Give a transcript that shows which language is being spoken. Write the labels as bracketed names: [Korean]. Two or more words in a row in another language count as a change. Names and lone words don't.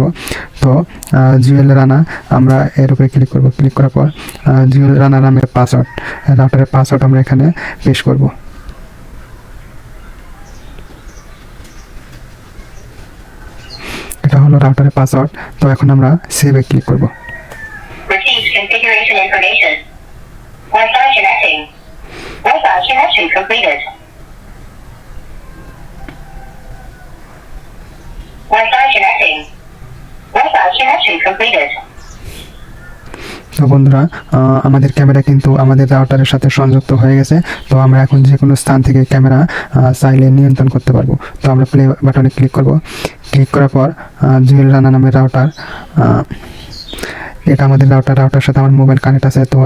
[Bangla] তো জুয়েল রানা আমরা এর উপরে ক্লিক করব। ক্লিক করার পর জুয়েল রানা নামের [English] password, router password [Bangla] আমরা এখানে পেশ করব। এটা হলো রাউটারের পাসওয়ার্ড। তো এখন আমরা [English] save click [Bangla] করব। [English] Received configuration information. Wi-Fi connecting. Wi-Fi connection completed. Wi-Fi connecting. Wi-Fi connection completed. [Bangla] তো বন্ধুরা, আমাদের ক্যামেরা কিন্তু আমাদের রাউটারের সাথে সংযুক্ত হয়ে গেছে। তো আমরা এখন যে কোনো স্থান থেকে ক্যামেরা চাইলে নিয়ন্ত্রণ করতে পারবো। তো আমরা [English] play button [Bangla] ক্লিক করব। ক্লিক করার পর জুয়েল রানা নামের রাউটার, এটা আমাদের রাউটারের সাথে আমার [English] mobile connect [Bangla] আছে।